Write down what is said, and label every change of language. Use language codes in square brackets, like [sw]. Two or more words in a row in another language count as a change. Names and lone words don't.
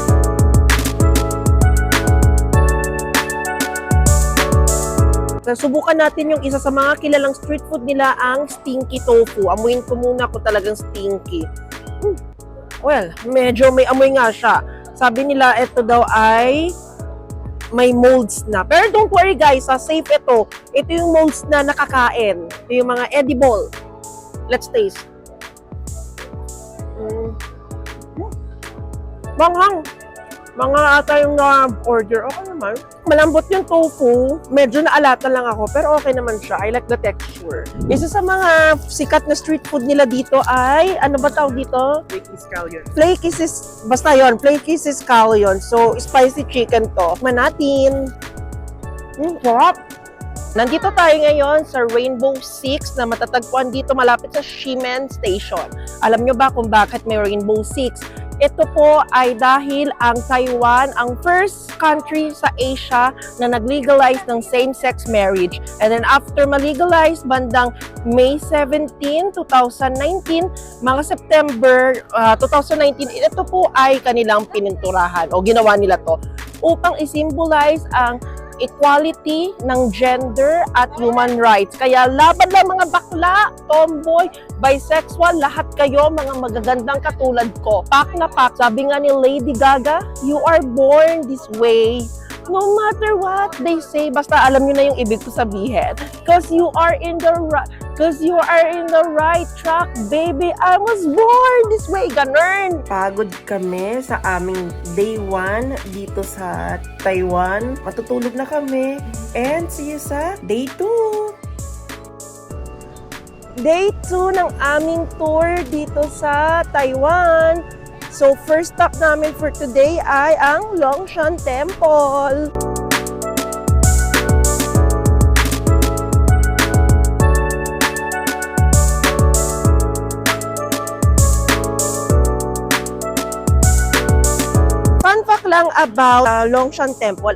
[tl] Subukan natin yung isa sa mga kilalang street food nila, ang [en] stinky tofu. [tl] Amuin ko muna kung talagang stinky. Well, medyo may amoy nga siya. Sabi nila, ito daw ay may molds na. Pero [en] don't worry guys, [tl] safe ito. Ito yung molds na nakakain. Ito yung mga edible. [en] Let's taste. [tl] Manghang. Mga ata yung order. Okay naman. Malambot yung tofu. Medyo naalata lang ako, pero okay naman siya. [en] I like the texture. [tl] Isa sa mga sikat na street food nila dito ay, ano ba tawag dito? [en] Flaky scallion. Flaky sis, [tl] basta yun, [en] flaky scallion. [tl] So, [en] spicy chicken [tl] to. Tikman natin. Sarap. Nandito tayo ngayon sa Rainbow Six na matatagpuan dito malapit sa Ximen Station. Alam nyo ba kung bakit may Rainbow Six? Ito po ay dahil ang Taiwan ang [en] first country [tl] sa Asia na nag-legalize ng [en] same-sex marriage. And then after [tl] ma-legalize bandang May 17, 2019, mga September 2019, ito po ay kanilang pininturahan o ginawa nila to upang i-symbolize ang equality ng gender at [en] human rights. [tl] Kaya laban lang mga bakla, tomboy, bisexual, lahat kayo mga magagandang katulad ko. Pak na pak. Sabi nga ni Lady Gaga, [en] you are born this way. No matter what they say, [tl] basta alam nyo na yung ibig ko sabihin. [en] Because you are in the right track, baby. I was born this way. [tl] Ganun. Pagod kami sa aming day 1 dito sa Taiwan. Matutulog na kami. [en] And see you sa day 2. [tl] Day 2 ng aming tour dito sa Taiwan. So, [en] first stop [tl] namin [en] for today [tl] ay ang Longshan Temple. [en] Fun fact lang about Longshan Temple.